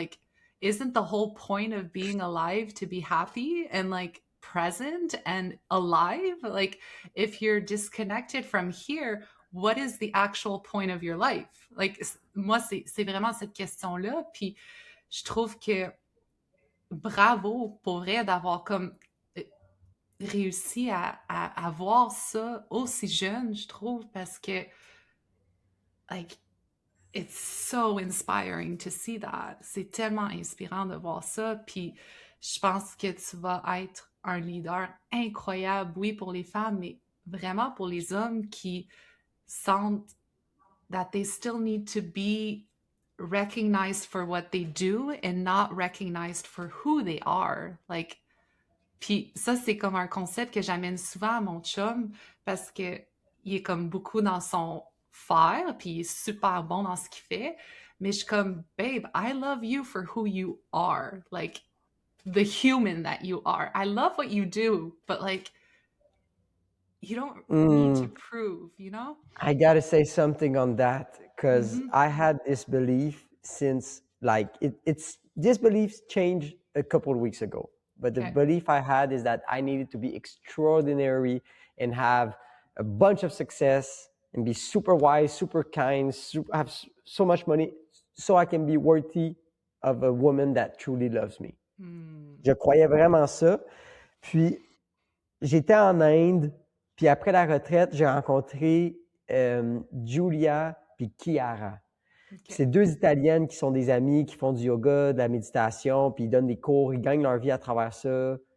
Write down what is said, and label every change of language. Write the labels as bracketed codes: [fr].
[en] Like, isn't the whole point of being alive to be happy and like present and alive? Like, if you're disconnected from here, what is the actual point of your life? [fr] Like, moi, c'est vraiment cette question-là, puis je trouve que bravo pour vrai d'avoir comme réussi à voir ça aussi jeune, je trouve, parce que [en] like it's so inspiring to see that. [fr] C'est tellement inspirant de voir ça, puis je pense que tu vas être un leader incroyable, oui, pour les femmes, mais vraiment pour les hommes qui sentent [en] that they still need to be recognized for what they do and not recognized for who they are. [fr] Like, puis ça, c'est comme un concept que j'amène souvent à mon chum parce que il est comme beaucoup dans son faire, puis il est super bon dans ce qu'il fait. Mais je suis comme, [en] babe, I love you for who you are. Like, the human that you are. I love what you do, but like, you don't need to prove, you know? I gotta say something on that because Mm-hmm. I had this belief since like this belief changed a couple of weeks ago. But the belief I had is that I needed to be extraordinary and have a bunch of success and be super wise, super kind, have so much money so I can be worthy of a woman that truly loves me. [fr] Je croyais vraiment ça. Puis, j'étais en Inde, puis après la retraite, j'ai rencontré Giulia puis Chiara. C'est deux Italiennes qui sont des amies, qui font du yoga, de la méditation, puis ils donnent des cours, ils gagnent leur vie à travers ça.